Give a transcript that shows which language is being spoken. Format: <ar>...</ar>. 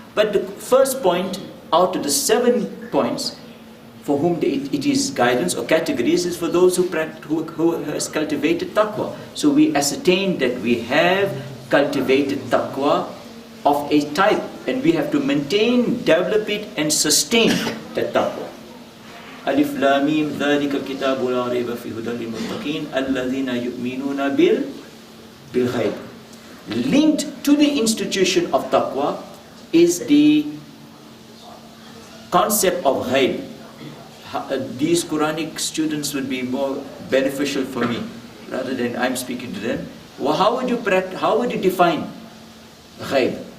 <en>But the first point out of the 7 points for whom it is guidance or categories is for those who has cultivated taqwa. So we ascertain that we have cultivated taqwa of a type, and we have to maintain, develop it, and sustain that taqwa.</en> <ar>Alif Lam Mim, ذَلِكَ الْكِتَابُ لَا رَيْبَ فِيهِ هُدًى لِلْمُتَّقِينَ الَّذِينَ يُؤْمِنُونَ بِالْغَيْبِ.</ar> <en>Linked to the institution of taqwa is the concept of ghaib. These Quranic students would be more beneficial for me rather than I'm speaking to them. Well, how would you define ghaib?</en>